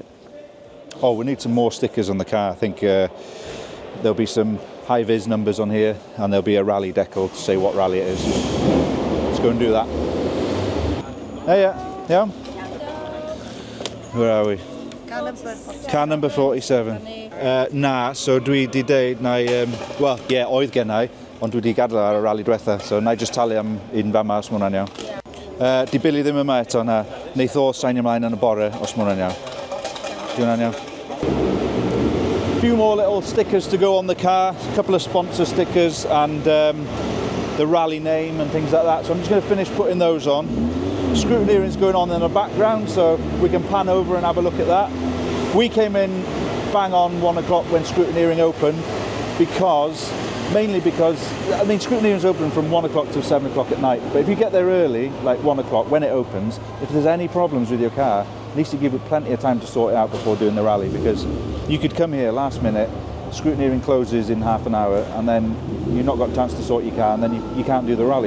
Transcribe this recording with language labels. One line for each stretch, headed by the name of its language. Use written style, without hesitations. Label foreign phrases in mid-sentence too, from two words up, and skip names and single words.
English: Oh, we need some more stickers on the car. I think there'll be some high-vis numbers on here, and there'll be a rally decal to say what rally it is. Let's go and do that. Hey, yeah? Where are we? Car number 47.
Welsh: Na, so dwi di deud na wel, ie, oedd gennai, ond dwi di gadael ar y rally diwetha, so na
English: I just
Welsh: talu am un fama os ma hwnna'n iawn. Di Billy ddim yma eto na, neith o sain ymlaen yn y bore os ma hwnna'n iawn. Di hwnna'n iawn.
English: A few more little stickers to go on the car, a couple of sponsor stickers and the rally name and things like that, so I'm just going to finish putting those on. Scrutineering's going on in the background, so we can pan over and have a look at that. We came in bang on 1 o'clock when scrutineering opened, mainly because, I mean, scrutineering's open from 1 o'clock till 7 o'clock at night, but if you get there early, like 1 o'clock when it opens, if there's any problems with your car, at least you give it plenty of time to sort it out before doing the rally, because you could come here last minute, scrutineering closes in half an hour, and then you've not got a chance to sort your car, and then you can't do the rally.